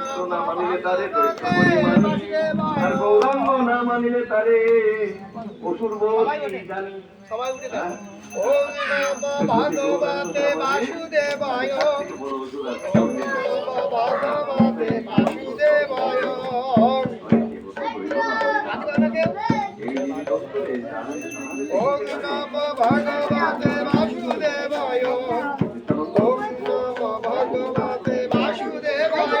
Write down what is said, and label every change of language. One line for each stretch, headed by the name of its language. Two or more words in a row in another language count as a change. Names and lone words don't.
Bangla: না মানিলে তারে দৈত্য বলি মানি আর গৌরাঙ্গ না মানিলে তারে অসুর বলি জানি। সবাই উঠে যান।
Sanskrit: ওম নমো ভগবতে বাসুদেবায়, ওম নমো ভগবতে বাসুদেবায়। ওম নমো ভগবতে বাসুদেবায়, ওম নমো ভগবতে বাসুদেবায়।